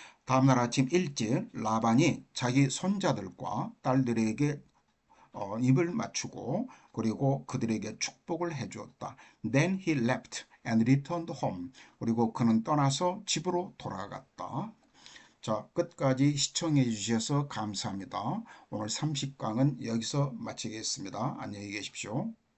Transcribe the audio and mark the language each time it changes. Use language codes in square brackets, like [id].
[ko] 다음날 아침 일찍 라반이 자기 손자들과 딸들에게 입을 맞추고 그리고 그들에게 축복을 해주었다. [en] Then he left and returned home. [ko] 그리고 그는 떠나서 집으로 돌아갔다. 자, 끝까지 시청해 주셔서 감사합니다. 오늘 30강은 여기서 마치겠습니다. 안녕히 계십시오.